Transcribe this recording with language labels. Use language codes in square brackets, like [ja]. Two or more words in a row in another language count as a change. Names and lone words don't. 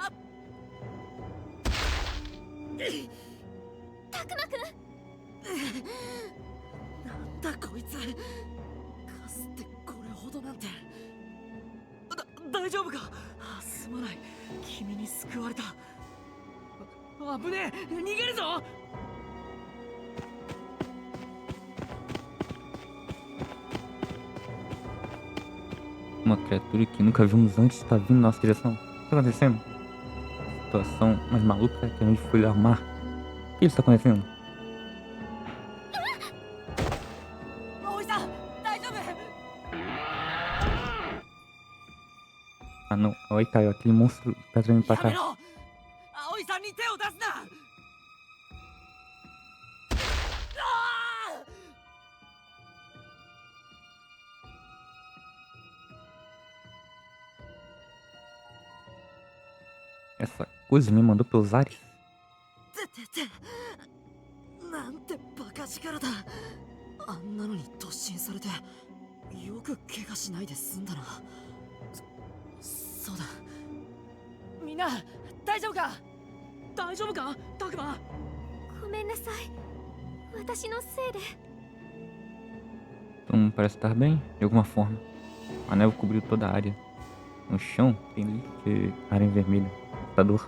[ja] たくまくん。なんだこいつ。かすってこれほどなんて。大丈夫か？すまない。君に救われた。危ねえ、逃げるぞ。 [pt] Uma criatura que nunca vimos antes está vindo na nossa direção. O que está acontecendo? Situação mais maluca que a gente foi armar. O que está acontecendo? [ja] 葵さん大丈夫？ [pt] Ah, não. Oi, caiu aquele monstro pedra indo pra [ja] やめ [pt] cá. [ja] ろ葵さんに手を出すな。あー [pt] Essa coisa me mandou pelos ares. [ja] なんてバカ力だ。あんなのに突進されてよく怪我しないで済んだな。そうだ。みんな大丈夫か？大丈夫かタクマ？ごめんなさい、私のせいで。 [pt] Todo mundo parece estar bem, de alguma forma. A névoa cobriu toda a área. No chão tem lixo de areia vermelha. Assustador.